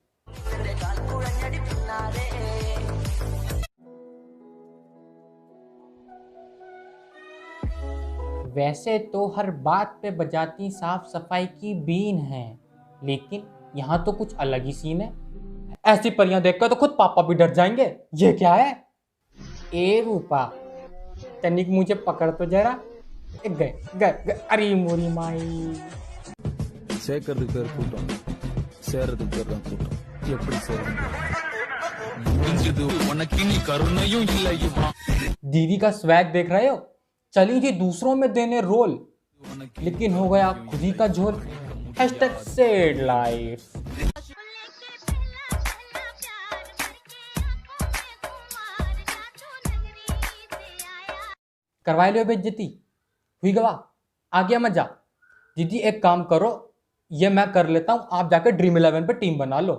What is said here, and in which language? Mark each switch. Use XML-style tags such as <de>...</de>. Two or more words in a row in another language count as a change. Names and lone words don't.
<hi>वैसे तो हर बात पे बजाती साफ सफाई की बीन है, लेकिन यहाँ तो कुछ अलग ही सीन है। ऐसी परियां देखकर तो खुद पापा भी डर जाएंगे। ये क्या है? ए रूपा, तनिक मुझे पकड़ तो जरा। गए गए गए, अरे मोरी माई।</hi> <ta>சேர்க்கறதுக்கு பேர் கூட்டம், சேர்றதுக்கு பேர் தான் கூட்டம். எப்படி</ta> <hi>दीदी का स्वैग देख रहे हो? चली जी दूसरों में देने रोल, लेकिन हो गया खुद ही का झोल।</hi> <en>#sad life।</en> <hi>करवा लो बेइज्जती, हुई गवा, आ गया मजा। दीदी एक काम करो, ये मैं कर लेता हूँ, आप जाकर ड्रीम 11 पे टीम बना लो।</hi>